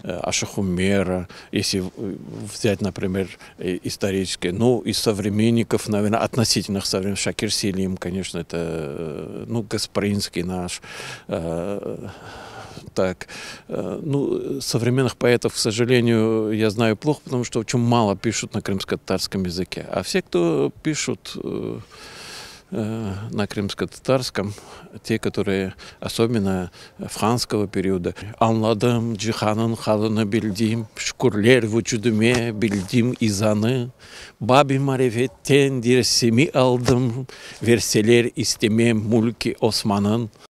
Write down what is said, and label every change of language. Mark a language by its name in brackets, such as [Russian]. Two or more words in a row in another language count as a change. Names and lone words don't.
[Russian] Ашых Умера, если взять, например, исторические, ну, из современников, наверное, относительных современников, Шакир Селим, конечно, это, ну, Гаспринский наш, так, ну, современных поэтов, к сожалению, я знаю плохо, потому что очень мало пишут на крымско-татарском языке. А все, кто пишут на крымско-татарском, те, которые особенно франского периода. [Crimean Tatar] Anladım cihanın halını bildim, şükürler vücudüme bildim izanı. Babi marifetten dirsimi aldım, verseler istemem mulki Osman'ın.